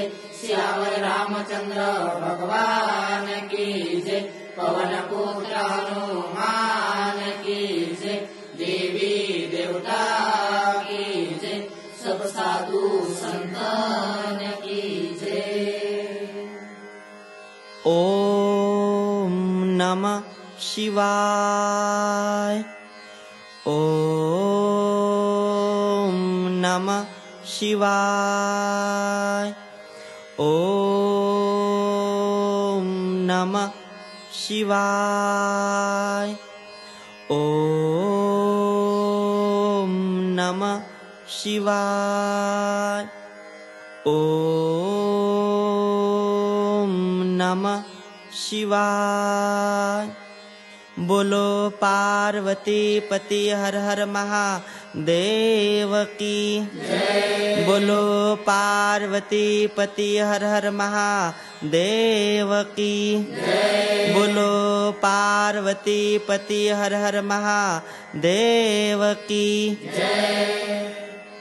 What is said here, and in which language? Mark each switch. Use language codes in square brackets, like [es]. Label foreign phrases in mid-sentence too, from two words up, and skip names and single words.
[hi] सियावर रामचंद्र भगवान की जय। पवन पुत्र हनुमान की जय। देवी देवता की जय। सब साधु संतान की जय। ओम नमः शिवाय। ओम नमः शिवाय। ओम नमः शिवाय। ओम नमः शिवाय। ओम नमः शिवाय। बोलो पार्वती पति हर हर महादेव की जय। बोलो पार्वती पति हर हर महादेव की जय। बोलो पार्वती पति हर हर महादेव की जय।